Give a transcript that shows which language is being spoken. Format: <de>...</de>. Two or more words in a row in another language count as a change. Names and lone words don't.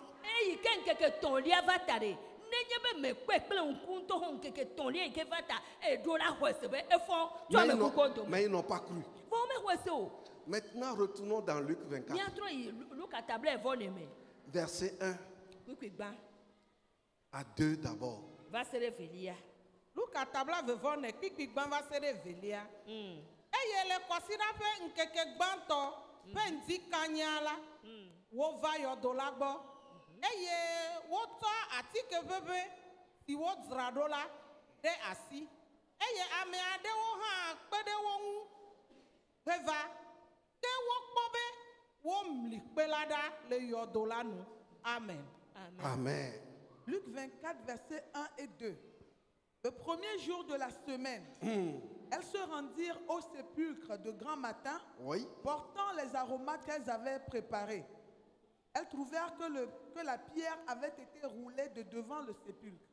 <fr>Mais ils n'ont pas cru. Maintenant, retournons dans Luc 24. Verset 1 à 2 d'abord.</fr> <ee>Luc atabla vevone kpikpi gban va se ɖe velia. Eye le kɔsiraƒe ŋkeke gbãtɔ ƒe ŋdi kanya la, wova yɔdo la gbɔ. Eye wotsɔ atike ʋeʋẽ si wodzra ɖo la ɖe asi. Eye ame aɖewo hã kpe ɖe wo ŋu heva. Ke wokpɔ be womli kpe la ɖa le yɔdo la nu. Amen. Amen.</ee> <fr>Luc 24, versets 1 et 2. Le premier jour de la semaine, elles se rendirent au sépulcre de grand matin, portant les aromates qu'elles avaient préparés. Elles trouvèrent que la pierre avait été roulée de devant le sépulcre.</fr>